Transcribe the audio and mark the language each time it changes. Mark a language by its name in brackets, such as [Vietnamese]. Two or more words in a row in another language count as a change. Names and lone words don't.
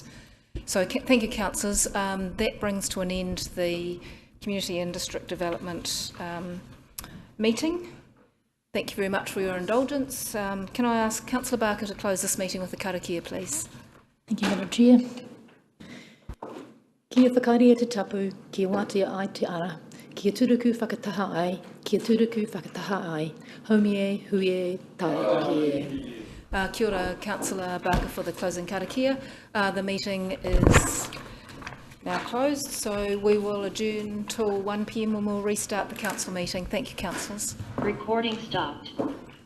[English] So thank you, councillors. That brings to an end the Community and District Development meeting. Thank you very much for your indulgence. Can I ask Councillor Barker to close this meeting with the karakia, please? Thank you, Madam Chair. [Māori] Kia whakaria te tapu, kia wātia ai te ara, kia turuku whakataha ai, kia turuku whakataha ai, haumie, huie, tākia. Kia ora, [English] Councillor Barker, for the closing karakia. The meeting is now closed, so we will adjourn till 1 p.m. when we'll restart the council meeting. Thank you, councillors. Recording stopped.